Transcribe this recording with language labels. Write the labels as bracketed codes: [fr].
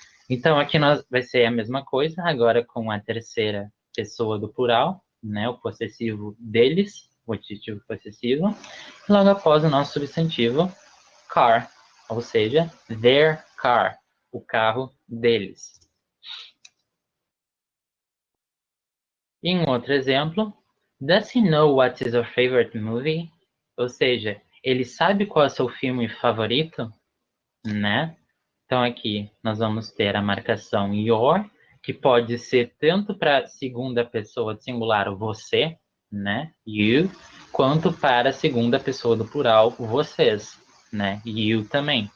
[pt] Então aqui vai ser a mesma coisa, agora com a terceira pessoa do plural, né? O possessivo deles, o adjetivo possessivo, e logo após o nosso substantivo car, ou seja, [en] their car, [pt] o carro deles. Em outro exemplo, [en] does he know what is your favorite movie? [pt] Ou seja, ele sabe qual é o seu filme favorito, né? Então aqui nós vamos ter a marcação your, que pode ser tanto para segunda pessoa do singular você, né? You, quanto para a segunda pessoa do plural vocês, né? You também.